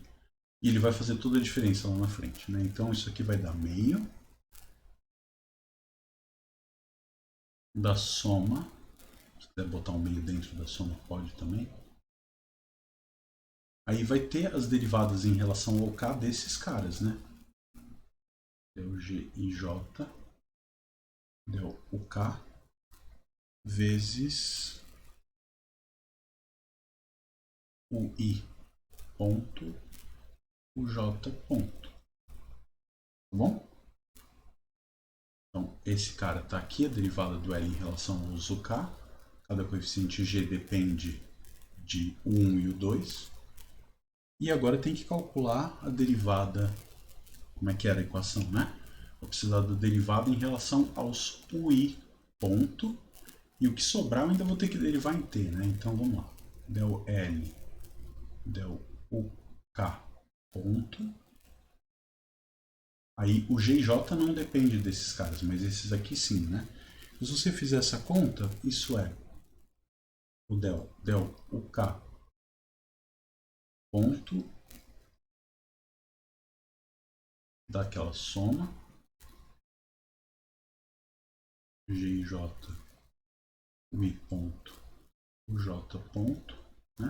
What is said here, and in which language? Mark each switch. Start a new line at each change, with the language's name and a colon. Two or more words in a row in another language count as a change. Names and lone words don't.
Portuguese: E ele vai fazer toda a diferença lá na frente, né? Então, isso aqui vai dar meio da soma. Se quiser botar um meio dentro da soma, pode também. Aí vai ter as derivadas em relação ao K desses caras, né? Del G e J, del o K, vezes o I ponto, o J ponto. Tá bom? Então, esse cara está aqui, a derivada do L em relação ao uso K. Cada coeficiente G depende de o 1 e o 2. E agora tem que calcular a derivada, como é que era a equação, né? Vou precisar da derivada em relação aos UI ponto. E o que sobrar eu ainda vou ter que derivar em T, né? Então vamos lá. Del L, del UK ponto. Aí o G e J não depende desses caras, mas esses aqui sim, né? Se você fizer essa conta, isso é o del UK ponto daquela soma G e J, o I ponto, o J ponto, né?